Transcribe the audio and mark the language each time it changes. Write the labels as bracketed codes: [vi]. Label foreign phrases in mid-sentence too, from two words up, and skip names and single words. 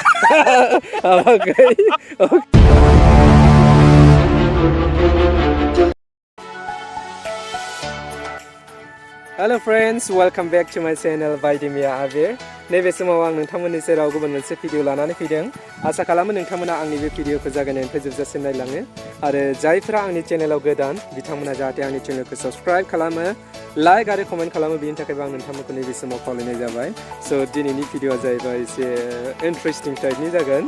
[brx] Habagai. [en] Hello friends, welcome back to my channel Baidimia Abir. [brx] नैबे समाव आं नोंथांमोननि सेराव गुबुन मोनसे भिडिअ लानानै फैदों। आसा खालामो नोंथांमोना आंनि बे भिडिअखौ जागायनायनिफ्राय फोजोबजासिम नायलाङो आरो जायफोरा आंनि चेनेलाव गोदान बिथांमोना जाहाथे आंनि चेनेलखौ सब्सक्राइब खालामो, लाइक आरो कमेन्ट खालामो बेनि थाखायबो आं नोंथांमोनखौ नैबे समाव खावलायनाय जाबाय। सो दिनैनि भिडिअआ जाहैबाय एसे इन्टारेस्टिं टाइपनि जागोन।